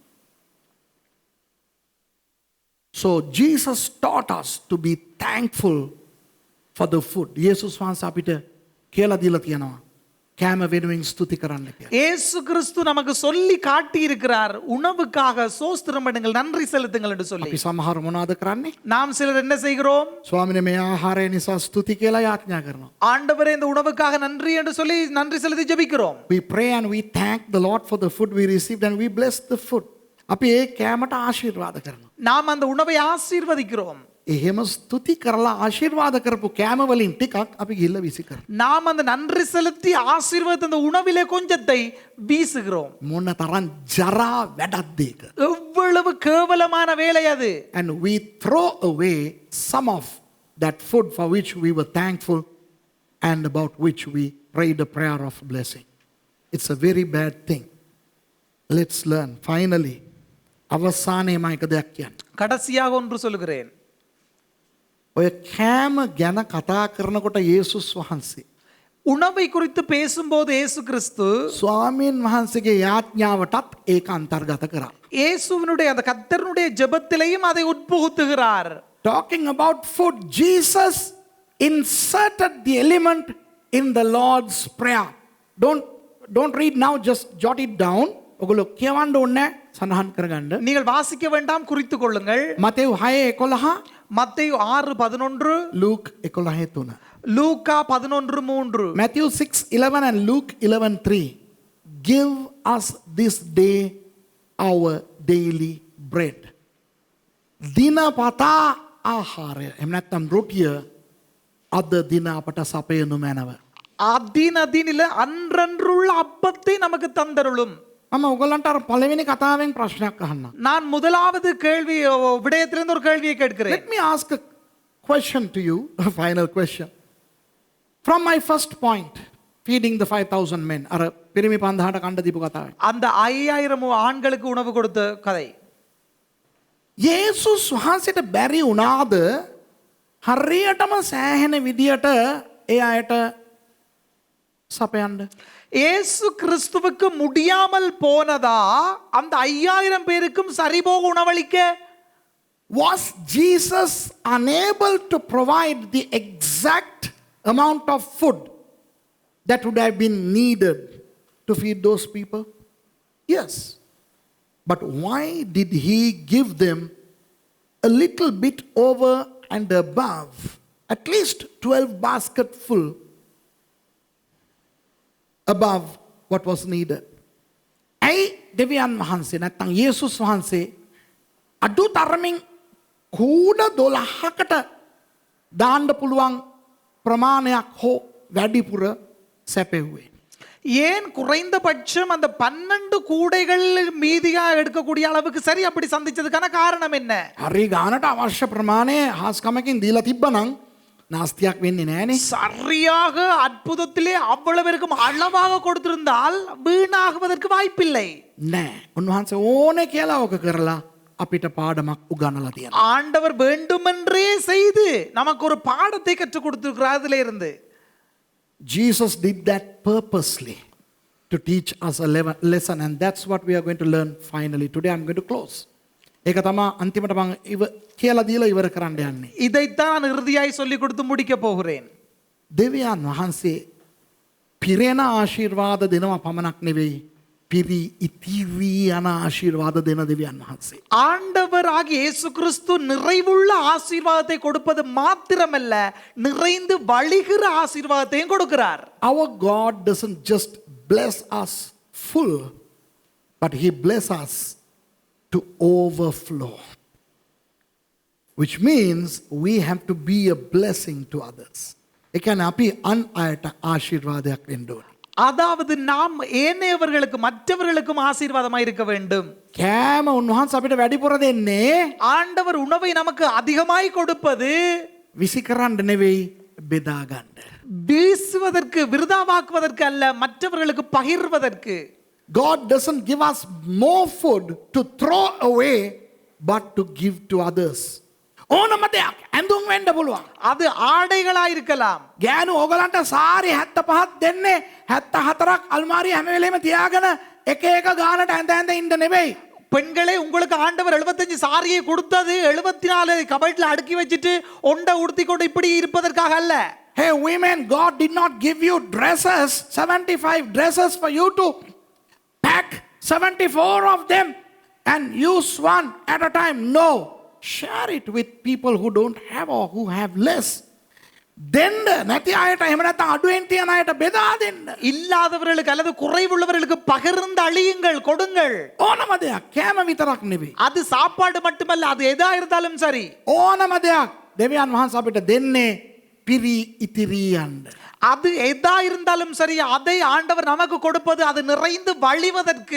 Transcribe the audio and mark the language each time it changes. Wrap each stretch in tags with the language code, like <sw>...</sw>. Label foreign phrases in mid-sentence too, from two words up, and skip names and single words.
<en>So Jesus taught us to be thankful for the food.</en> <si>යේසුස් වහන්සේ අපිට කියලා දීලා තියෙනවා කෑම වෙනුවෙන් ස්තුති කරන්න කියලා.</si> <ta>ஏசு கிறிஸ்து நமக்கு சொல்லி காட்டி இருக்கிறார், உணவுக்காக சோஸ்திரம் பண்ணுங்கள், நன்றி செலுத்துங்கள் என்று சொல்லி.</ta> <si>අපි සමහර මොනවද කරන්නේ?</si> <ta>நாம் சிலர் என்ன செய்கிறோம்?</ta> <si>ස්වාමිනේ මේ ආහාරය නිසා ස්තුති කියලා යාඥා කරනවා.</si> <ta>ஆண்டவரே இந்த உணவுக்காக நன்றி என்று சொல்லி நன்றி செலுத்தி ஜெபிக்கிறோம்.</ta> <en>We pray and we thank the Lord for the food we received and we bless the food.</en> <si>අපි ඒ කෑමට ආශිර්වාද කරනවා.</si> <ta>நாம் அந்த உணவை ஆசீர்வதிக்கிறோம்.</ta> <si>එහෙම ස්තුති කරලා ආශිර්වාද කරපු කෑම වලින් ටිකක් අපි ගිල්ල විසි කරනවා.</si> <ta>நாம் அந்த நன்றி செலுத்தி ஆசீர்வதித்த அந்த உணவிலே கொஞ்சத்தை வீசுகிறோம்.</ta> <si>මොන තරම් ජරා වැඩක්ද ඒක.</si> <ta>எவ்வளவு கேவலமான வேலை அது.</ta> <en>And we throw away some of that food for which we were thankful and about which we prayed a prayer of blessing. It's a very bad thing. Let's learn. Finally,</en> <si>අවසානයේ මම එක දෙයක් කියන්න.</si> <ta>கடைசியாக ஒன்று சொல்கிறேன்.</ta> <si>ඔය කෑම ගැන කතා කරනකොට යේසුස් වහන්සේ</si> <ta>உணவை குறித்து பேசும்போது இயேசு கிறிஸ்து</ta> <si>ස්වාමීන් වහන්සේගේ යාඥාවටත් ඒක අන්තර්ගත කරා.</si> <ta>இயேசுவினுடைய அந்த கர்த்தருடைய ஜெபத்திலேயும் அதை உட்புகுத்துகிறார்.</ta> <en>Talking about food, Jesus inserted the element in the Lord's prayer. don't read now, just jot it down.</en> <si>ඔගොල්ලෝ කියවන්න ඕනේ සඳහන් කරගන්න.</si> <ta>நீங்கள் வாசிக்க வேண்டாம், குறித்துக் கொள்ளுங்கள்.</ta> <si>මතෙව් 6:11,</si> <ta>மத்தேயு 6:11,</ta> <si>ලූක් 11:3.</si> <ta>லூக்கா 11:3.</ta> <en>Matthew 6:11 and Luke 11:3. Give us this day our daily bread.</en> <si>දිනපතා ආහාරය. එහෙම නැත්නම් රොටිය අද දින අපට සපයනු මැනව.</si> <ta>அதினதினில அன்றன்றுள்ள அப்பத்தை நமக்கு தந்தருளும்.</ta> <si>මම ඔයගලන්ට අර පළවෙනි කතාවෙන් ප්‍රශ්නයක් අහන්න.</si> <ta>நான் முதலாவது கேள்வி விடயத்திலிருந்து ஒரு கேள்வியை கேட்கிறேன்.</ta> <en>Let me ask a question to you, a final question. From my first point, feeding the 5,000 men.</en> <si>අර පිරිමි 5000ට කණ්ඩ දීපු කතාවේ.</si> <ta>அந்த 5000 ஆண்களுக்கு உணவு கொடுத்த கதை.</ta> <si>යේසුස් වහන්සේට බැරි වුණාද හරියටම සෑහෙන විදියට ඒ අයට සපයන්න?</si> <ta>இயேசு கிறிஸ்துவுக்கு முடியாமல் போனதா அந்த 5000 பேருக்கும் சரிபோக உணவளிக்க?</ta> <en>Was Jesus unable to provide the exact amount of food that would have been needed to feed those people? Yes. But why did he give them a little bit over and above, at least 12 baskets full above what was needed?</en> <si>ඇයි දෙවියන් වහන්සේ නැත්තම් යේසුස් වහන්සේ අඩු තරමින් කූඩ 12කට දාන්න පුළුවන් ප්‍රමාණයක් හෝ වැඩිපුර සැපෙව්වේ?</si> <ta>ஏன் குறைந்தபட்சம் அந்த 12 கூடைகள் மீதியா எடுக்கக்கூடிய அளவுக்கு சரி அப்படி சந்திச்சதுக்கான காரணம் என்ன?</ta> <si>හරි ගානට අවශ්‍ය ප්‍රමාණය හාස්කමකින් දීලා තිබ්බනම් නාස්තියක් වෙන්නේ නැහනේ.</si> <ta>சரியாக அற்புதத்திலே அவ்வளவு இருக்கும் அளவாக கொடுத்திருந்தால் வீணாகுவதற்கு வாய்ப்பில்லை.</ta> <si>නෑ. උන්වහන්සේ ඕනේ කියලා ඕක කරලා අපිට පාඩමක් උගන්වලා තියෙනවා.</si> <ta>ஆண்டவர் வேண்டுமென்றே செய்து நமக்கு ஒரு பாடத்தை கற்றுக் கொடுத்திருக்கிறார் அதிலே இருந்து.</ta> <en>Jesus did that purposely to teach us a lesson, and that's what we are going to learn finally. Today I'm going to close.</en> <si>ඒක තමයි අන්තිමට මම කියලා දීලා ඉවර කරන්න යන්නේ.</si> <ta>இதைத்தான் இறுதியாய் சொல்லி கொடுத்து முடிக்க போகிறேன்.</ta> <si>දෙවියන් වහන්සේ පිරෙන ආශිර්වාද දෙනවා පමණක් නෙවෙයි, පිරි ඉතිරි යන ආශිර්වාද දෙන දෙවියන් වහන්සේ.</si> <ta>ஆண்டவர் ஆகிய இயேசு கிறிஸ்து நிறைவுள்ள ஆசீர்வாதத்தை கொடுப்பது மாத்திரமல்ல, நிறைந்து வழிகிற ஆசீர்வாதத்தையும் கொடுக்கிறார்.</ta> <en>Our God doesn't just bless us full, but he bless us to overflow, which means we have to be a blessing to others.</en> <si>ඒ කියන්නේ අපි අන් අයට ආශිර්වාදයක් වෙන්න ඕනේ.</si> <ta>அதாவது நாம் ஏனையவர்களுக்கு மற்றவர்களுக்கும் ஆசீர்வாதமாய் இருக்க வேண்டும்.</ta> <si>කෑම උන්වහන්සේ අපිට වැඩිපුර දෙන්නේ</si> <ta>ஆண்டவர் உணவை நமக்கு அதிகமாய் கொடுப்பது</ta> <si>විසි කරන්න නෙවෙයි, බෙදා ගන්න.</si> <ta>வீசுவதற்கு, விருதாவாக்குவதற்கு அல்ல, மற்றவர்களுக்கு பகிர்வதற்கு.</ta> <en>God doesn't give us more food to throw away, but to give to others.</en> <si>ඕනම දෙයක් ඇඳුම් වෙන්න පුළුවන්.</si> <ta>அது ஆடைகளாய் இருக்கலாம்.</ta> <si>ගෑනු ඕගලන්ට සාරි 75ක් දෙන්නේ 74ක් අල්මාරිය හැම වෙලේම තියාගෙන එක එක ගානට ඇඳ ඉන්න නෙවෙයි.</si> <ta>பெண்களே, உங்களுக்கு ஆண்டவர் 75 சாரியை கொடுத்தது 74 கபட்ல அடுக்கி வச்சிட்டு ஒண்ட உடுத்தி கொண்டு இப்படி இருப்பதற்காக அல்ல.</ta> <en>Hey women, God did not give you dresses, 75 dresses for you to pack 74 of them and use one at a time. No. Share it with people who don't have or who have less.</en> <si>දෙන්න නැති අයට එහෙම නැත්නම් අඩුවෙන් තියන අයට බෙදා දෙන්න.</si> <ta>இல்லாதவர்களுக்கு அல்லது குறைவுள்ளவர்களுக்கு பகிர்ந்து அழியுங்கள், கொடுங்கள்.</ta> <si>ඕනම දෙයක් කෑම විතරක් නෙවෙයි.</si> <ta>அது சாப்பாடு மட்டுமல்ல, அது எதா இருந்தாலும் சரி.</ta> <si>ඕනම දෙයක් දෙවියන් වහන්සේ අපිට දෙන්නේ පිරි ඉතිරි යන්න.</si> <ta>அது எதா இருந்தாலும் சரி, அதை ஆண்டவர் நமக்கு கொடுப்பது அது நிறைந்து வழிவதற்கு,</ta>